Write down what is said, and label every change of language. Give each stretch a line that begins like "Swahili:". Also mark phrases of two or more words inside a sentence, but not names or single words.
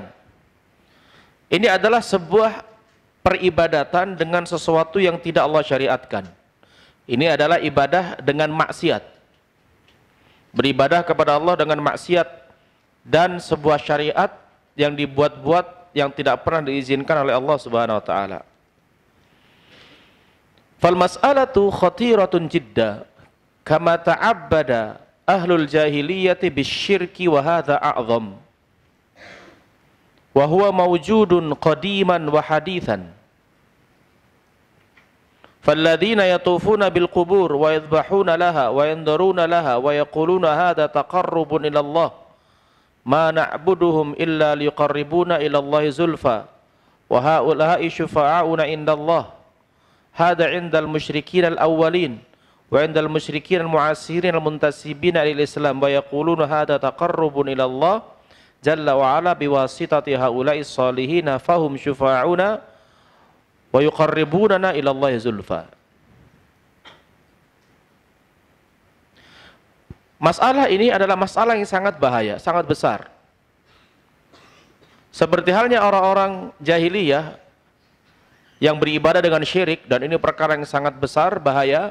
Indonesian: Ini adalah sebuah peribadatan dengan sesuatu yang tidak Allah syariatkan. Ini adalah ibadah dengan maksiat. Beribadah kepada Allah dengan maksiat dan sebuah syariat yang dibuat-buat yang tidak pernah diizinkan oleh Allah
Arabic: سبحانه وتعالى. فالمسألة خطيرة جدا كما تعبد أهل الجاهلية بالشرك وهذا أعظم. وهو موجود قديما وحديثا. فالذين يطوفون بالقبور ويذبحون لها وينذرون لها ويقولون هذا تقرب إلى الله ما نعبدهم إلا ليقربونا إلى الله زلفى وهؤلاء شفعاؤنا عند الله هذا عند المشركين الأولين وعند المشركين المعاصرين المنتسبين للإسلام ويقولون هذا تقرب إلى الله جل وعلا بواسطة هؤلاء الصالحين فهم شفعاؤنا ويقربوننا إلى الله زلفى.
Indonesian: Masalah ini adalah masalah yang sangat bahaya, sangat besar. Seperti halnya orang-orang jahiliyah yang beribadah dengan syirik, dan ini perkara yang sangat besar, bahaya.